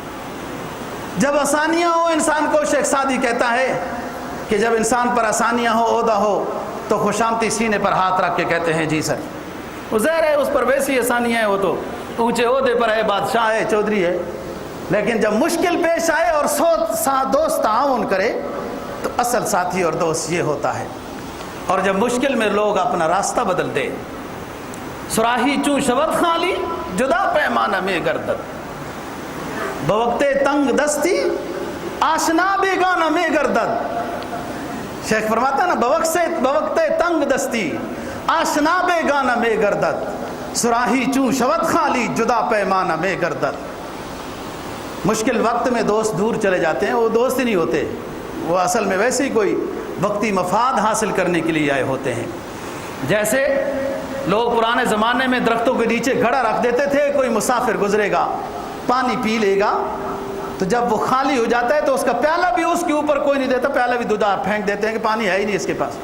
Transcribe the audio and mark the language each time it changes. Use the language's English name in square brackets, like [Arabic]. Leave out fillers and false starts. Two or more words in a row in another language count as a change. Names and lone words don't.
[Urdu] جب آسانیاں ہو انسان کو، شیخ سعدی کہتا ہے کہ جب انسان پر آسانیاں ہو، عہدہ ہو، تو خوشامتی سینے پر ہاتھ رکھ کے کہتے ہیں جی سر، وہ ظاہر ہے اس پر ویسی آسانیاں ہیں، وہ تو اونچے عہدے پر ہے، بادشاہ ہے، چودھری ہے، لیکن جب مشکل پیش آئے اور دوست تعاون کرے تو اصل ساتھی اور دوست یہ ہوتا ہے۔ اور جب مشکل میں لوگ اپنا راستہ بدل دے، [Persian] سراہی چوں شبت خالی جدا پیمانہ میں گردد، بوقت تنگ دستی آشنا بیگانہ میں گردد۔ [Urdu] شیخ فرماتا ہے نا، [Persian] بوقت تنگ دستی آشنا بیگانہ میں گردد، سراہی چوں شبت خالی جدا پیمانہ میں گردد۔ [Urdu] مشکل وقت میں دوست دور چلے جاتے ہیں، وہ دوست ہی نہیں ہوتے، وہ اصل میں ویسے ہی کوئی وقتی مفاد حاصل کرنے کے لیے آئے ہوتے ہیں۔ جیسے لوگ پرانے زمانے میں درختوں کے نیچے گھڑا رکھ دیتے تھے، کوئی مسافر گزرے گا پانی پی لے گا، تو جب وہ خالی ہو جاتا ہے تو اس کا پیالہ بھی اس کے اوپر کوئی نہیں دیتا، پیالہ بھی دودھا پھینک دیتے ہیں کہ پانی ہے ہی نہیں اس کے پاس۔